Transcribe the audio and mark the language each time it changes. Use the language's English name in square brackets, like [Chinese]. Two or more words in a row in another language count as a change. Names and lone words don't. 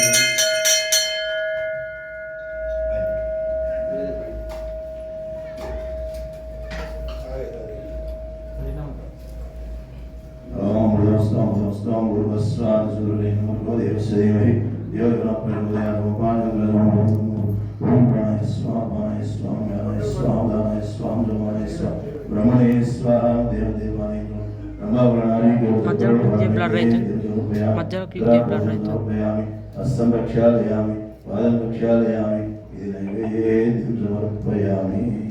[Sanskrit] ओम भूर्भुवस्सुः सुरेण भगवदेवस्य धीमहि धियो यो नः प्रचोदयात् ओम प्राणाय स्वाहा प्राणाय स्वाहा व्यानाय स्वाहा उदानाय स्वाहा ब्रह्मणे स्वाहा ब्रह्मणे स्वाहा देवदेवाय ब्रह्मा प्राणाय [Telugu] మధ్యలో క్లిప్ బ్లర్ అవుతుంది మధ్యలో క్లిప్ బ్లర్ అవుతుంది [Sanskrit] हस्तं प्रक्षालयामि पादं प्रक्षालयामि इति नैवेद्यं समर्पयामि